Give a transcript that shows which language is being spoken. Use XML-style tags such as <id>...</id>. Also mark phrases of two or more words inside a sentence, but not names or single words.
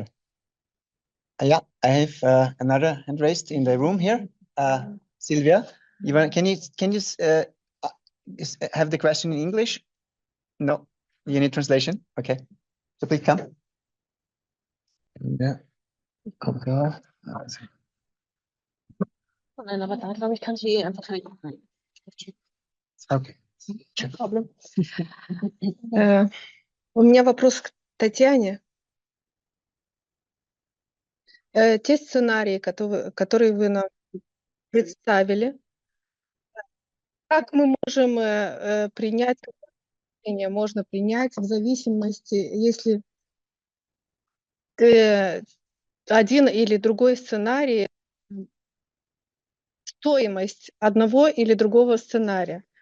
<en>Yeah, I have another hand raised in the room here. Sylvia, can you have the question in English? No, you need translation. Okay, so please come. Yeah. Okay.</en> <de>Nein, aber da glaube ich, kann sie einfach nicht. Okay. Problem.</de> <ru>У меня вопрос к Татьяне. Те сценарии, которые вы нам представили, как мы можем принять, какое решение можно принять в зависимости, если один или другой сценарий, стоимость одного или другого сценария.</ru>